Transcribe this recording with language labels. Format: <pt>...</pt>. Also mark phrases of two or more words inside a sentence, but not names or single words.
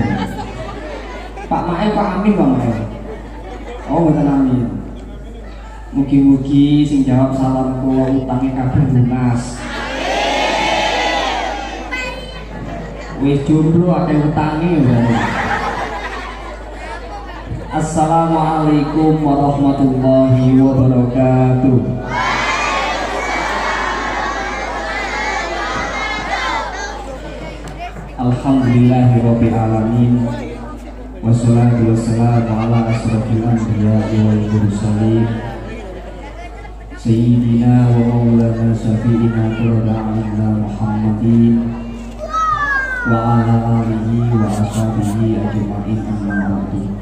<jv>Pak Mae, Pak Amin, Pak Mae. Oh, mboten amin. Mugi-mugi sing jawab salam kula utange kabeh lunas. Wis jomblo akeh utange ya.</jv> <ar>السلام عليكم ورحمة الله وبركاته. الحمد لله رب العالمين. والصلاة والسلام على أشرف الأنبياء والمرسلين سيدنا ومولانا شفيعنا قرة أعيننا محمد وعلى آله وأصحابه أجمعين أما بعد.</ar>